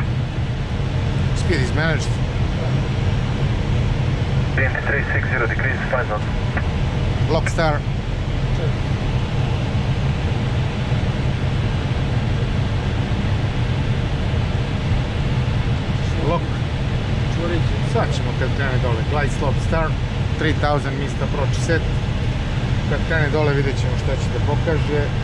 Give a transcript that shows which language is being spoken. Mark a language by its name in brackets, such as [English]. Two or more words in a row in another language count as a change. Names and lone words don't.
[English] Speed is managed. Wind 360 degrees, 5 knots. Lock star. Lock. [Serbian] Sad ćemo kad krene dole. [English] Glide slope start. 3000 missed approach set. [Serbian] Kad krene dole vidjet ćemo šta će da pokaže.